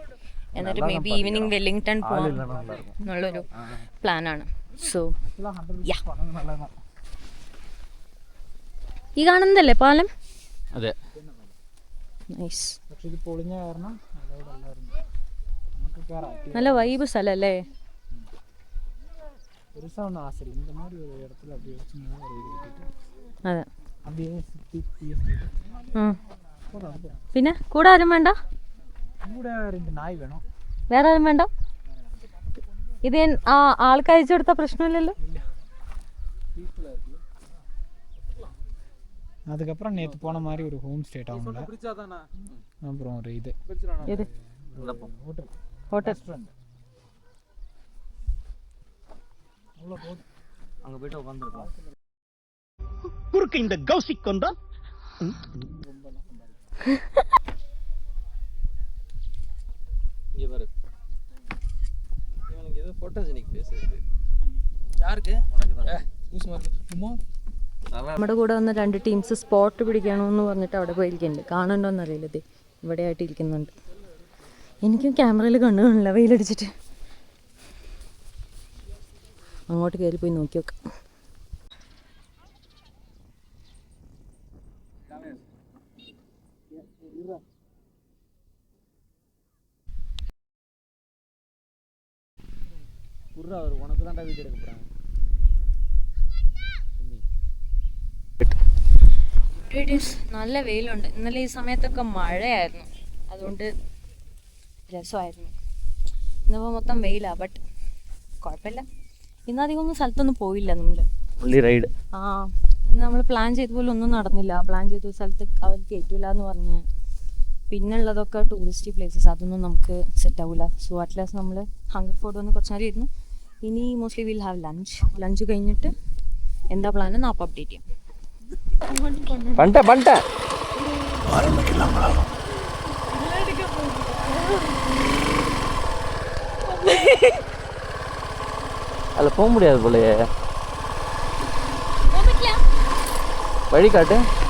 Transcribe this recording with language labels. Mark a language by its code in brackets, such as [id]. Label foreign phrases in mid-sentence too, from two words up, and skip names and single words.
[ml] എന്നിട്ട് [en] may be evening [ml] വെല്ലിംഗ്ടൺ പോകാം എന്നുള്ളൊരു പ്ലാനാണ്. സോ ഈ കാണുന്നതല്ലേ പാലം? അതെ. നൈസ്. പക്ഷെ ഇത് പൊളിഞ്ഞ കാരണം നമുക്ക് കയറാം. നല്ല വൈബ് സ്ഥലമല്ലേ? [ta] பெருசாக ஒன்றும் ஆசை இல்லை. இந்த மாதிரி ஒரு இடத்துல அப்படியே வச்சுன்னா [ml] അതെ. [ta] அப்படியே சுற்றி [ml] പിന്നെ കൂടെ ആരും വേണ്ട? [ta] கூட 2 நாய் வேணும். [ml] വേറെ ആരും വേണ്ട? ഇത് ആൾക്ക് അയച്ചു കൊടുത്ത പ്രശ്നമില്ലല്ലോ. [ta] அதுக்கப்புறம் நேற்று போன மாதிரி ஒரு [en] home state [ta] அவங்கள, அப்புறம் ஒரு இது [ml] ഹോട്ടൽ. [ta] அங்கே போயிட்டு உட்காந்துருக்கலாம். குறுக்கு இந்த கௌசிக் கொண்டா இங்கே பாரு, இவனுக்கு ஏதோ [en] photogenic face [ta] இருக்கு. யாருக்கு? உனக்கு தான். [ml] നമ്മുടെ കൂടെ വന്ന 2 ടീംസ് സ്പോട്ട് പിടിക്കണമെന്ന് പറഞ്ഞിട്ട് അവിടെ പോയിരിക്കുന്നുണ്ട്. കാണണ്ടോന്ന് അറിയില്ല, ഇത് ഇവിടെ ആയിട്ട് ഇരിക്കുന്നുണ്ട്. എനിക്കും ക്യാമറയിൽ കണ്ണു കാണില്ല വെയിലടിച്ചിട്ട്. അങ്ങോട്ട് കയറി പോയി നോക്കി നോക്കാം. [ta] உனக்கு தான்டா வீடியோ எடுக்க போகிறாங்க. [ml] നല്ല വെയിലുണ്ട്. ഇന്നലെ ഈ സമയത്തൊക്കെ മഴയായിരുന്നു, അതുകൊണ്ട് രസമായിരുന്നു. ഇന്നിപ്പോൾ മൊത്തം വെയിലാണ്, ബട്ട് കുഴപ്പമില്ല. ഇന്നധികം ഒന്നും സ്ഥലത്തൊന്നും പോയില്ല നമ്മൾ. റൈഡ് ഇന്ന് നമ്മൾ പ്ലാൻ ചെയ്ത പോലെ ഒന്നും നടന്നില്ല. പ്ലാൻ ചെയ്ത സ്ഥലത്ത് അവർ കയറ്റില്ല എന്ന് പറഞ്ഞ്, പിന്നുള്ളതൊക്കെ [en] tourist places, [ml] അതൊന്നും നമുക്ക് സെറ്റ് ആവില്ല. സോ അറ്റ്ലാസ്റ്റ് നമ്മൾ ഹങ്കർ ഫോർട്ട് വന്ന് കുറച്ച് നേരം ഇരുന്നു. ഇനി മോസ്റ്റ്ലി [en] will have lunch [ml] കഴിഞ്ഞിട്ട് എന്താ പ്ലാൻ എന്ന് അപ്പോൾ അപ്ഡേറ്റ് ചെയ്യാം. [ta] பண்ணிட்டேன் அதில் போக முடியாது போலயே. வழி காட்டு.